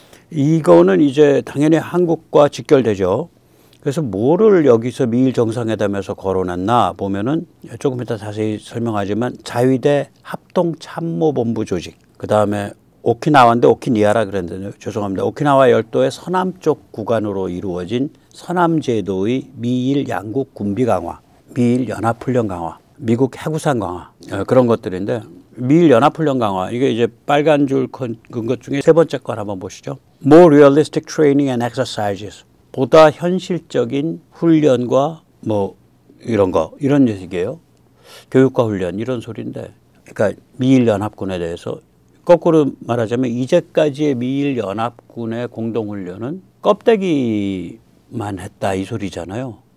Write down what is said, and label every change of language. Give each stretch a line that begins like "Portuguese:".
Korean: 이거는 이제 당연히 한국과 직결되죠. 그래서 뭐를 여기서 미일 정상회담에서 거론했나 보면은 조금 이따 자세히 설명하지만 자위대 합동참모본부 조직, 그 다음에 오키나와인데 오키니아라 그랬는데 죄송합니다. 오키나와 열도의 서남쪽 구간으로 이루어진 서남제도의 미일 양국 군비 강화, 미일 연합훈련 강화, 미국 해구산 강화, 그런 것들인데, 미일 연합훈련 강화, 이게 이제 빨간 줄 건 것 중에 세 번째 걸 한번 보시죠.
English: More realistic training and exercises.
Korean: 보다 현실적인 훈련과 뭐 이런 거, 이런 얘기예요. 교육과 훈련, 이런 소리인데, 그러니까 미일 연합군에 대해서 거꾸로 말하자면 이제까지의 미일 연합군의 공동훈련은 껍데기만 했다, 이 소리잖아요.